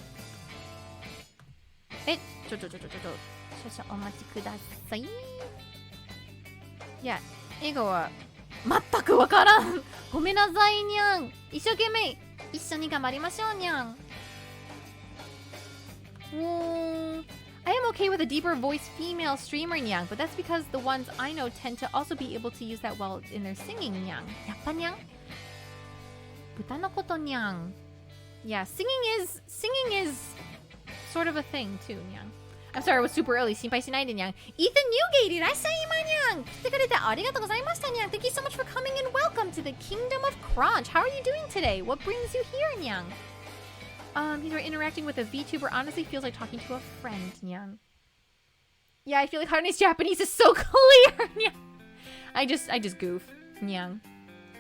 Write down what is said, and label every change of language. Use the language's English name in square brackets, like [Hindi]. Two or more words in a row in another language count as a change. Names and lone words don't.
[Japanese] ちょ少々お待ちくださいいや英語は全くわからんごめんなさいにゃん一生懸命一緒に頑張りましょうにゃん。 [English] I am okay with a deeper voice female streamer nyang, but that's because the ones I know tend to also be able to use that well in their singing nyang. [Japanese] やっぱnyang? 豚のこと nyang. [English] Yeah, singing is sort of a thing too nyang. I'm sorry, it was super early. [Japanese] 心配しないで nyang. Ethan Newgate, いらっしゃいまnyang. 来てくれてありがとうございました nyang. [English] Thank you so much for coming and welcome to the Kingdom of Crunch. How are you doing today? What brings you here, nyang? He's interacting with a VTuber honestly feels like talking to a friend, nyang. Yeah, I feel like Harune's Japanese is so clear, nyang. I just goof, nyang.